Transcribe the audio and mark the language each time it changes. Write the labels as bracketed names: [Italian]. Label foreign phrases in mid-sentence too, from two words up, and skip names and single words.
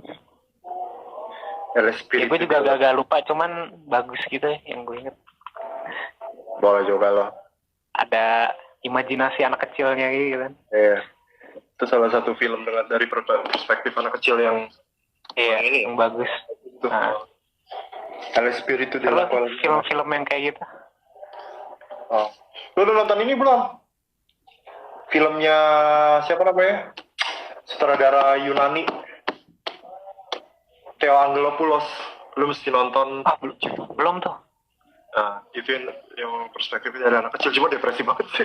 [Indonesian] Ya gue juga agak lupa, cuman bagus gitu ya yang gue inget. Boleh coba loh. Ada imajinasi anak kecilnya gitu kan. Iya. Itu salah satu film dari perspektif anak kecil yang ini yang bagus. Nah. El Espiritu de la Cual. Film-film yang kayak gitu. Oh. Lu udah nonton ini belum? Filmnya siapa namanya? Sutradara Yunani. Theo Angelopoulos. Lu mesti nonton. Belum tuh. Nah, itu yang perspektifnya dari anak kecil, cuma depresi banget sih.